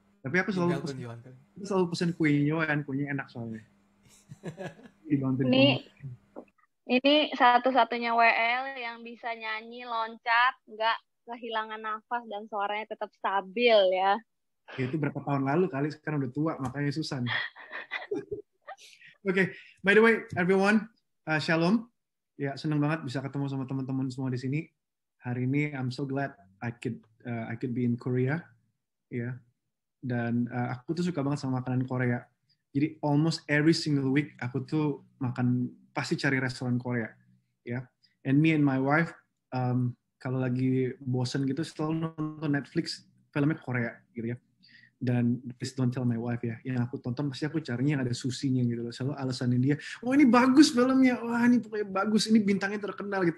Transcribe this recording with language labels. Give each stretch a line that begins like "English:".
Indonesian: Tapi aku selalu pesen kuenya Yohan, kuenya enak soalnya. Ini satu-satunya WL yang bisa nyanyi, loncat, nggak kehilangan nafas dan suaranya tetap stabil ya. Itu berapa tahun lalu kali, sekarang udah tua makanya susah.
English: Oke, by the way everyone, shalom.
Indonesian: Ya, senang banget bisa ketemu sama teman-teman semua di sini. Hari ini
English: I'm so glad I could be in Korea.
Indonesian: Ya. Dan aku tuh suka banget sama makanan Korea. Jadi
English: almost every single week
Indonesian: aku tuh pasti cari restoran Korea. Ya.
English: And me and my wife
Indonesian: kalau lagi bosen gitu selalu nonton Netflix filmnya Korea gitu ya. Dan
English: please don't tell my wife ya.
Indonesian: Yang aku tonton pasti aku carinya yang ada susinya gitu loh. Selalu alasanin dia, "Oh, ini bagus filmnya. Wah, ini pokoknya bagus. Ini bintangnya terkenal gitu."